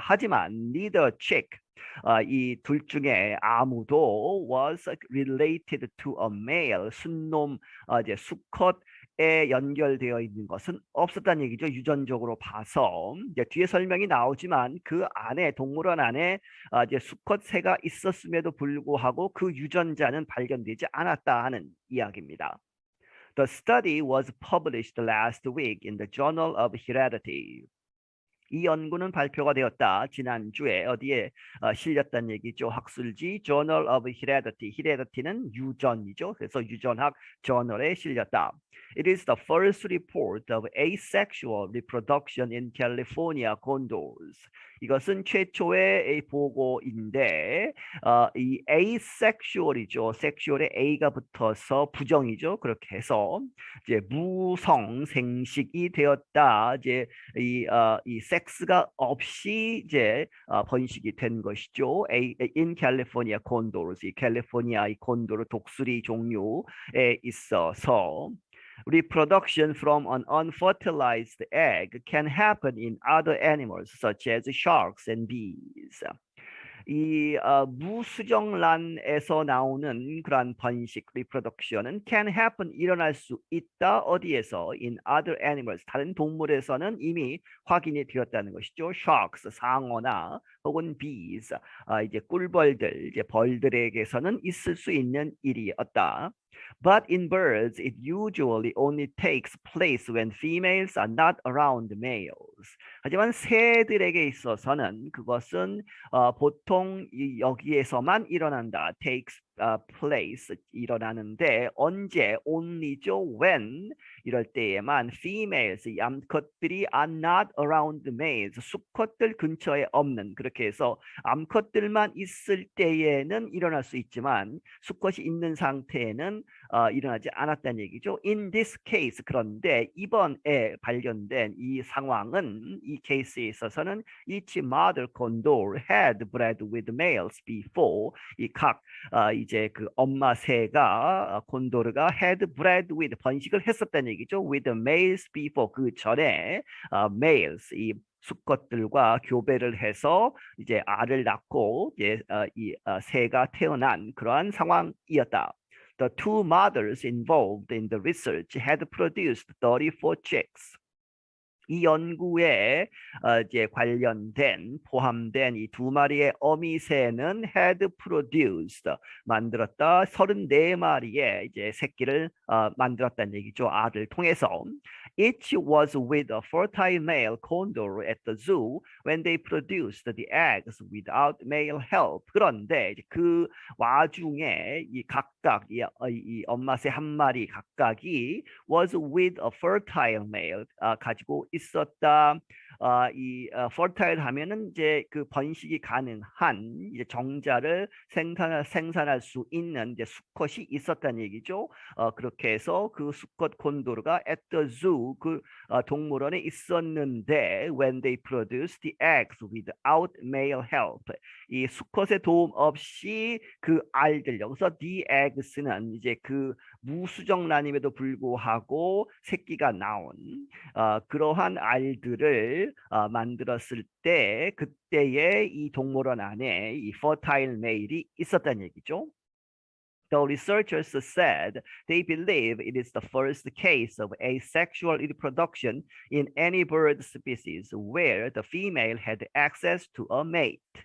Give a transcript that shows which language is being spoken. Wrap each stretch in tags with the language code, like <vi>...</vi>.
<ko>하지만</ko> <en>neither chick,</en> <ko>이 둘 중에 아무도</ko> <en>was related to a male,</en> <ko>순놈 이제 수컷에 연결되어 있는 것은 없었다는 얘기죠. 유전적으로 봐서. 이제 뒤에 설명이 나오지만 그 안에, 동물원 안에 이제 수컷 새가 있었음에도 불구하고 그 유전자는 발견되지 않았다 하는 이야기입니다.</ko> <en>The study was published last week in the Journal of Heredity.</en> <ko>이 연구는 발표가 되었다. 지난주에 어디에 실렸다는 얘기죠. 학술지 Journal of Heredity. Heredity는 유전이죠. 그래서 유전학 저널에 실렸다.</ko> <en>It is the first report of asexual reproduction in California condors.</en> <ko>이것은 최초의 보고인데 이 asexual이죠. sexual에 a가 붙어서 부정이죠. 그렇게 해서 이제 무성생식이 되었다. 이제 이 섹스가 없이 이제 번식이 된 것이죠.</ko> <en>In California condors,</en> <ko>이 캘리포니아 이 콘도르 독수리 종류에 있어서</ko> <en>reproduction from an unfertilized egg can happen in other animals such as sharks and bees.</en> <ko>이 무수정란에서 나오는 그러한 번식, reproduction은</ko> <en>can happen,</en> <ko>일어날 수 있다. 어디에서?</ko> <en>in other animals,</en> <ko>다른 동물에서는 이미 확인이 되었다는 것이죠. sharks, 상어나 혹은 bees, 이제 꿀벌들, 이제 벌들에게서는 있을 수 있는 일이었다.</ko> <en>But in birds, it usually only takes place when females are not around males.</en> <ko>하지만 새들에게 있어서는 그것은 보통 여기에서만 일어난다. takes place 일어나는데 언제 only죠 when 이럴 때에만 females 이 암컷들이</ko> <en>are not around males</en> <ko>수컷들 근처에 없는 그렇게 해서 암컷들만 있을 때에는 일어날 수 있지만 수컷이 있는 상태에는 일어나지 않았다는 얘기죠.</ko> <en>In this case</en> <ko>그런데 이번에 발견된 이 상황은 이 케이스에 있어서는</ko> <en>each mother condor had bred with males before</en> <ko>이각 이제 그 엄마 새가 콘도르가</ko> <en>had bred with</en> <ko>번식을 했었다는 얘기죠.</ko> <en>with males before</en> <ko>그 전에 males 이 수컷들과 교배를 해서 이제 알을 낳고 이제 이 새가 태어난 그러한 상황이었다.</ko> <en>The two mothers involved in the research had produced 34 chicks.</en> <ko>이 연구에 이제 관련된 포함된 이 두 마리의 어미새는</ko> <en>had produced</en> <ko>만들었다 34마리의 이제 새끼를 만들었다는 얘기죠. 알을 통해서.</ko> <en>Each was with a fertile male condor at the zoo when they produced the eggs without male help.</en> <ko>그런데 이제 그 와중에 이 각각 이 엄마새 한 마리 각각이</ko> <en>was with a fertile male</en> <ko>가지고 있었다. 이 fertile 하면은 이제 그 번식이 가능한 이제 정자를 생산할 수 있는 이제 수컷이 있었다는 얘기죠. 그렇게 해서 그 수컷 콘도르가</ko> <en>at the zoo</en> <ko>그 동물원에 있었는데</ko> <en>when they produced the eggs without male help</en> <ko>이 수컷의 도움 없이 그 알들 여기서 the eggs는 이제 그 무수정란임에도 불구하고 새끼가 나온 그러한 알들을 만들었을 때 그때에 이 동물원 안에 이</ko> <en>fertile male</en> <ko>이 있었다는 얘기죠.</ko> <en>The researchers said they believe it is the first case of asexual reproduction in any bird species where the female had access to a mate.</en>